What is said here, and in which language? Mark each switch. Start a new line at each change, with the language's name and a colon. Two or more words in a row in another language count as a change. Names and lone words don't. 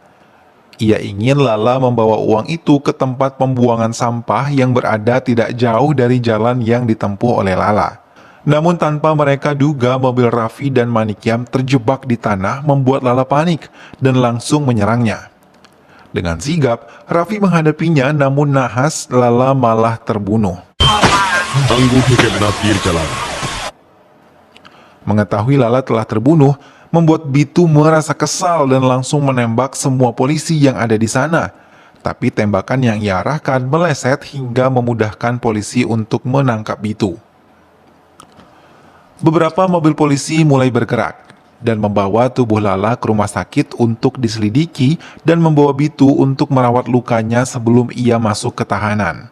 Indonesian: Ia ingin Lala membawa uang itu ke tempat pembuangan sampah yang berada tidak jauh dari jalan yang ditempuh oleh Lala. Namun tanpa mereka duga, mobil Raffi dan Manikyam terjebak di tanah membuat Lala panik dan langsung menyerangnya. Dengan sigap, Raffi menghadapinya namun nahas Lala malah terbunuh.
Hindi: अंगूठे के बिना तीर चला
Indonesian: Mengetahui Lala telah terbunuh, membuat Bitu merasa kesal dan langsung menembak semua polisi yang ada di sana. Tapi tembakan yang ia arahkan meleset hingga memudahkan polisi untuk menangkap Bitu. Beberapa mobil polisi mulai bergerak dan membawa tubuh Lala ke rumah sakit untuk diselidiki dan membawa Bitu untuk merawat lukanya sebelum ia masuk ke tahanan.